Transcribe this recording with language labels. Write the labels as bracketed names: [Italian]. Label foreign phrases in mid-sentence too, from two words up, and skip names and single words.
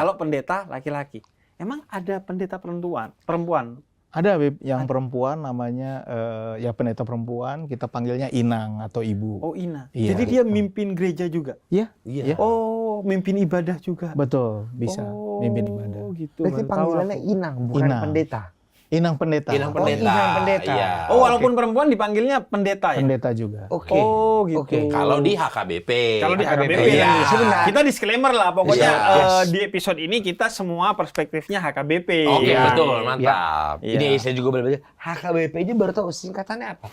[Indonesian] Kalau pendeta laki-laki. Emang ada pendeta perempuan? Ada Habib yang perempuan namanya ya pendeta perempuan. Kita panggilnya Inang atau Ibu. Oh, Ina. Iya. Jadi dia mimpin gereja juga? Iya. Iya. Oh, mimpin ibadah juga? Betul, bisa mimpin ibadah. Oh, gitu. Berarti Baru tahu panggilannya aku. Inang, bukan Inang. pendeta. Inang pendeta. Inang pendeta. Inang pendeta. Iya. Oh, walaupun perempuan dipanggilnya pendeta ya? Pendeta juga. Oke. Oh, gitu. Oke. Kalau di HKBP. Kalau di HKBP, Iya. Sebentar. kita disclaimer lah. Pokoknya Iya. di episode ini kita semua perspektifnya HKBP. Oke, Iya. betul, mantap. Iya. Ini saya juga belajar. HKBP aja baru tahu singkatannya apa.